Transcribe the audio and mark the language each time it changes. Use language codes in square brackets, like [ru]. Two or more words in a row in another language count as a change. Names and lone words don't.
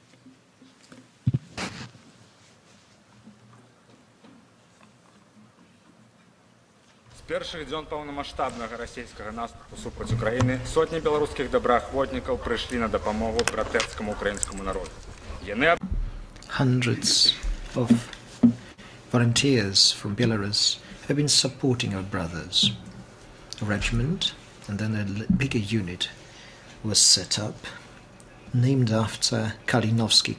[be] Перших дзён паўнамаштабнага расійскага наступу супраць Украіны сотні беларускіх добраахвотнікаў прыйшлі на дапамогу братэрскаму украінскаму народу. [en] Hundreds of volunteers from Belarus have been supporting our brothers. A regiment and then a bigger unit was set up, named after Kalinowski.